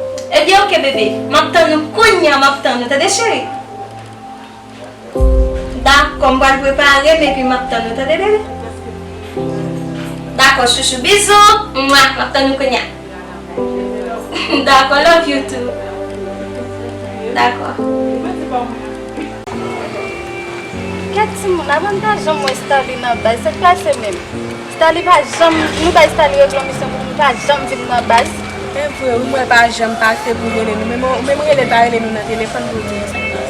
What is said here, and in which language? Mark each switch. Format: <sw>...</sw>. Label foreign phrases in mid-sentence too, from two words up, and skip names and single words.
<ht>Ebyen, oke, bebe. M ap tann nou, kounye a m ap tann nou. Tande, cheri? Dakò, m pral prepare, epi m ap tan nou, tande, bebe? Dakò, chouchou, bizou. Mwa, m ap tan nou kounye a. Dakò,</ht> <en>love you too.</en> <ht>Dakò. Kè timoun, avantaj an mwen stari nan bay, se pa se menm. Stanley pa janm, nou bay Stanley reklamasyon pou nou pa janm vin nan baz. E vre, ou mwen pa janm pase pou rele nou. Men mwen, men mwen rele pa rele nou nan telefòn pou nou sa.</ht>